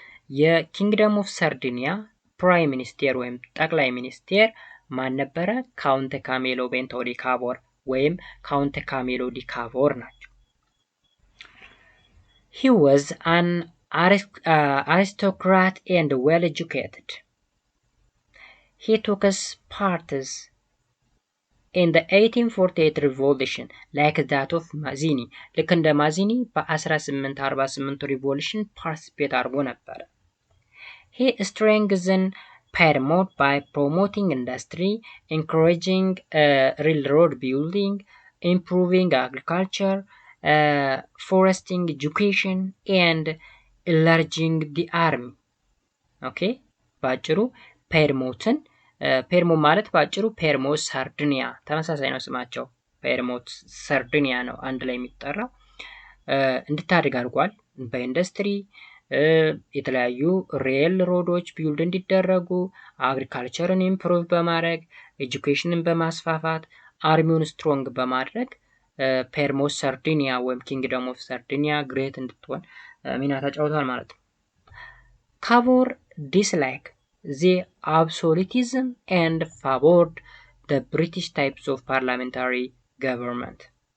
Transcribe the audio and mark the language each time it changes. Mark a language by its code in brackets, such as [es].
[am] የኪንግደም ኦፍ ሰርዲኒያ ፕራይም ሚኒስቴር ወይም ጠቅላይ ሚኒስቴር ማን ነበረ? ካውንት ካሜሎ ቤንቶ ዲ ካቮር ወይም ካውንት ካሜሎ ዲ ካቮር ናቸው። [en] He was an aristocrat and well educated. He took part in the 1848 revolution like that of Mazzini. [am] ልክ እንደ ማዚኒ በ1848 ሪቮሉሽን ፓርቲሲፔት አድርጎ ነበረ። [en] He strengthened Piedmont by promoting industry, encouraging railroad building, improving agriculture, foresting education, and enlarging the army. Okay? [am] ባጭሩ ፔርሞትን ፔርሞ ማለት ባጭሩ ፔርሞስ ሳርዲኒያ ተመሳሳይ ነው ስማቸው። ፔርሞት ሳርዲኒያ ነው አንድ ላይ የሚጠራው። እንድታድግ አድርጓል። በኢንዱስትሪ የተለያዩ ሬል ሮዶች ቢልድ እንዲደረጉ፣ አግሪካልቸርን ኢምፕሩቭ በማድረግ፣ ኤጁኬሽንን በማስፋፋት፣ አርሚውን ስትሮንግ በማድረግ ፔርሞስ ሳርዲኒያ ወይም ኪንግደም ኦፍ ሳርዲኒያ ግሬት እንድትሆን ሚና ተጫውቷል ማለት ነው። ካቮር [en] disliked the absolutism and favored the British types of parliamentary government.